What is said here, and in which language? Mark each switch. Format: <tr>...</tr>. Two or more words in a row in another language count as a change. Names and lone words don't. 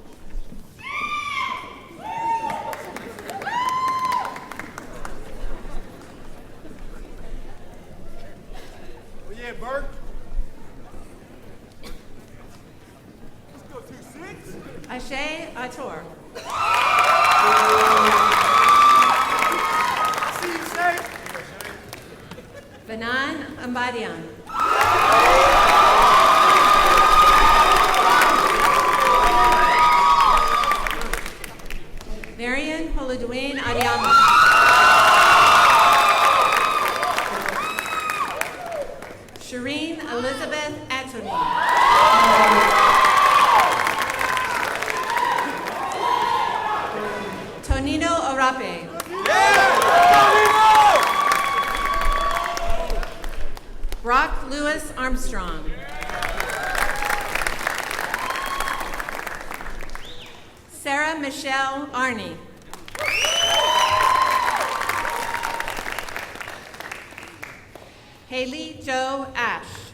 <en>Oh yeah, Bert. Let's go 2-6. Ashe Ator. See you, Shay. Banan Ambadian. Marian Holuduin Adiama. Shireen Elizabeth Atoni. Tonino Arape. Brock Lewis Armstrong. Sarah Michelle Arney. Haley Joe Ash.</en>